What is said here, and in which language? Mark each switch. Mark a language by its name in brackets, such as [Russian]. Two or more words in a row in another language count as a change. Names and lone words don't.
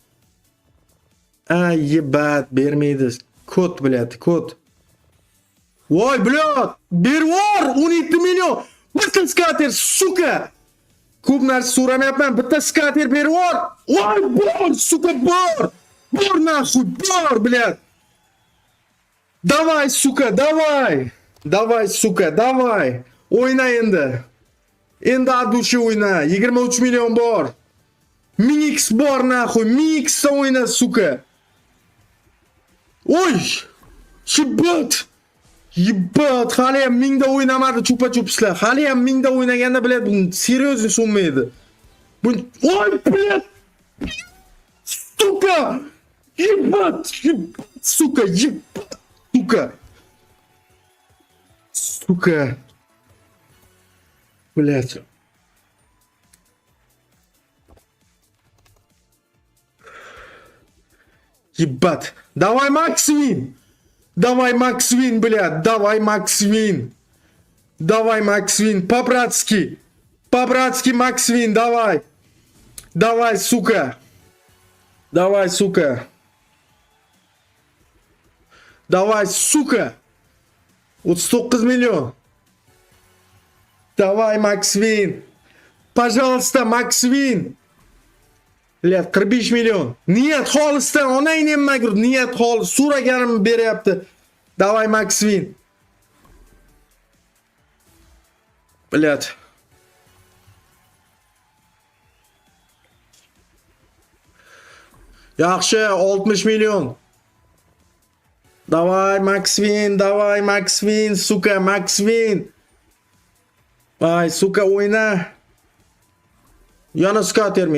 [Uzbek] Ay yebat, bermaydi. Kod, блядь, kod. Voy, блядь, bervor 17 million. Bitta skater, suka. Ko'p narsa so'ramayapman, bitta skater bervor. Voy, bor, suka, bor. Bor nahуй, bor, блядь. [Russian] Давай, suka, давай. Давай, suka, давай. [Uzbek] O'yna endi. Endi adushi o'yna. 23 million bor. Minix bor nahуй. Minix o'yna, suka. Oy! Shibbat. Yebat, hali ham mingda o'ynamadi chupa-chupslar. Hali ham mingda o'ynaganda biladi, bu seryozni so'nmaydi. Bu oy, блядь. Suka! [Russian] Ебать, сука, ебать, сука. Suka. Блядь. Ебать. Давай, Максвин. Давай, Максвин, блядь. Давай, Максвин. Давай, Максвин. По-братски. По-братски, Максвин, давай. Давай, сука. Давай, сука. Давай, сука. 39 million. Давай, Максвин. Пожалуйста, Максвин. Блядь, 45 million. [Uzbek] Niyat xolisdan onang nemagur, niyat xolis. So'raganim beryapti. [Russian] Давай, Максвин. Блядь. [Uzbek] Yaxshi, 60 million. [Russian] Давай, Максвин, давай, Максвин, сука, Максвин. [Uzbek] Ay, suka o'yna. Yana skatermi?